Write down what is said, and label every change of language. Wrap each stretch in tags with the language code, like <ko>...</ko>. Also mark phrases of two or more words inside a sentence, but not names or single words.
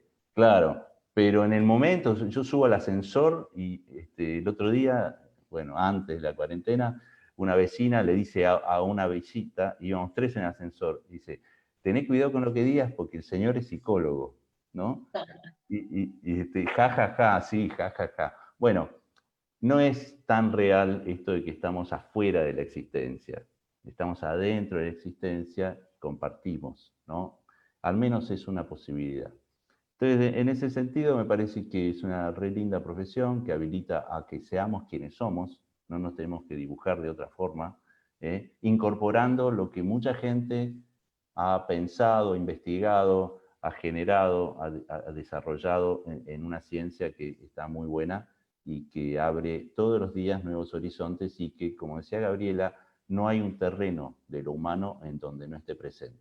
<es>Claro, pero en el momento, yo subo al ascensor y el otro día, bueno, antes de la cuarentena, una vecina le dice a una visita, íbamos 3 en el ascensor, dice, tené cuidado con lo que digas porque el señor es psicólogo, ¿no? Ja, ja, ja, sí, ja, ja, ja. Bueno, no es tan real esto de que estamos afuera de la existencia. Estamos adentro de la existencia, compartimos, ¿no? Al menos es una posibilidad. Entonces, en ese sentido, me parece que es una re linda profesión que habilita a que seamos quienes somos, no nos tenemos que dibujar de otra forma, incorporando lo que mucha gente ha pensado, investigado, ha generado, ha desarrollado en una ciencia que está muy buena y que abre todos los días nuevos horizontes y que, como decía Gabriela, no hay un terreno de lo humano en donde no esté presente.</es>